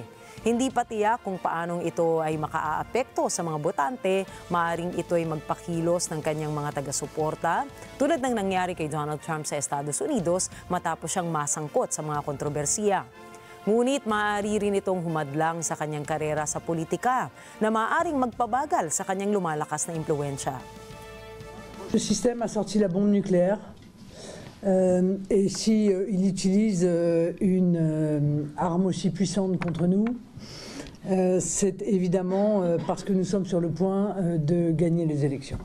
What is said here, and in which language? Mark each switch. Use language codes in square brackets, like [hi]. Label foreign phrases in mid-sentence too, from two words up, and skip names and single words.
[tl] Hindi pa tiyak kung paanong ito ay makaaapekto sa mga botante, maaaring ito ay magpakilos ng kanyang mga taga-suporta, tulad ng nangyari kay Donald Trump sa Estados Unidos matapos siyang masangkot sa mga kontrobersiya. Ngunit maaari rin itong humadlang sa kanyang karera sa politika na maaaring magpabagal sa kanyang lumalakas na impluwensya. [fr] Le système a sorti la bombe nucléaire. Et si il utilise une arme aussi puissante contre nous, c'est évidemment parce que nous sommes sur le point de gagner les élections.